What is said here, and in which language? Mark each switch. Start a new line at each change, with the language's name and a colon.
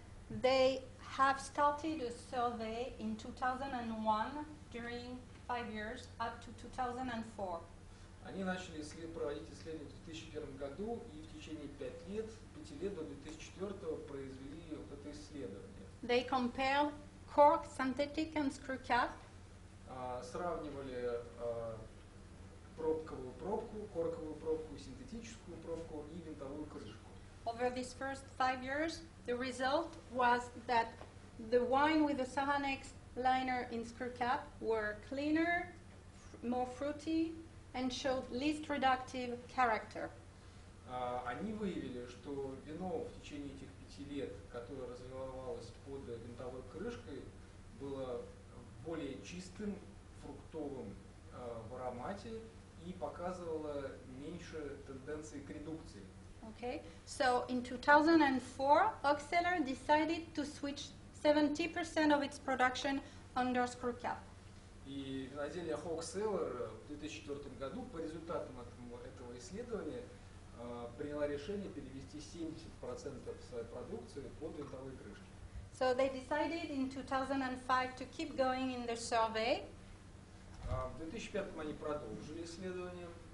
English: They have started a survey in 2001 during 5 years up to 2004.
Russian: Они начали проводить исследования в 2001 году и в течение 5 лет до 2004 произвели вот это исследование.
English: They compared cork, synthetic and screw cap.
Russian: Сравнивали пробковую пробку, корковую пробку, синтетическую пробку и винтовую крышку.
English: Over these first 5 years, the result was that the wine with the Saranex liner in screw cap were cleaner, more fruity, and showed least reductive character.
Russian: Они выявили, что вино в течение этих 5 лет, которое развивалось под винтовой крышкой, было более чистым, фруктовым в аромате и показывало меньше тенденции к редукции.
English: Okay, so in 2004, Oakseller decided to switch 70% of its production under screw cap.
Russian: И винодельня Oakseller в 2004 году по результатам этого исследования приняла решение перевести 70% своей продукции под винтовые крышки.
English: So they decided in 2005 to keep going in the survey.
Russian: В 2005 они продолжили исследование.